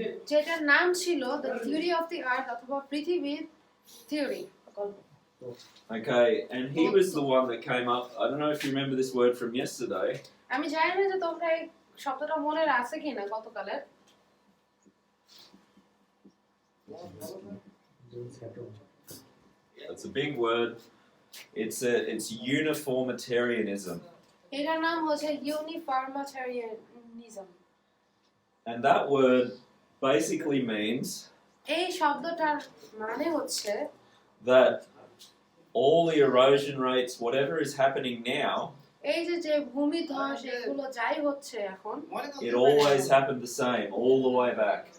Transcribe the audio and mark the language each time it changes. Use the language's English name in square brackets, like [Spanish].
[Bangla] যেটার নাম ছিল দ্য থিওরি অফ দি আর্থ অথবা পৃথিবীর theory [English] Okay, and he was the one that came up, I don't know if you remember this word from yesterday, [Bangla] আমি জানি না যে তোমরা এই শব্দটা মনে আছে কিনা গতকালের [English] it's a big word, it's uniformitarianism. [Bangla] এটার নাম হচ্ছে ইউনিফর্মিটারিয়ানিজম [English] And that word basically means [Bangla] এই শব্দটার মানে হচ্ছে [English] that all the erosion rates, whatever is happening now, [Bangla] এই যে ভূমিধ্বস এগুলো যাই হচ্ছে এখন [English] it always happened the same, all the way back.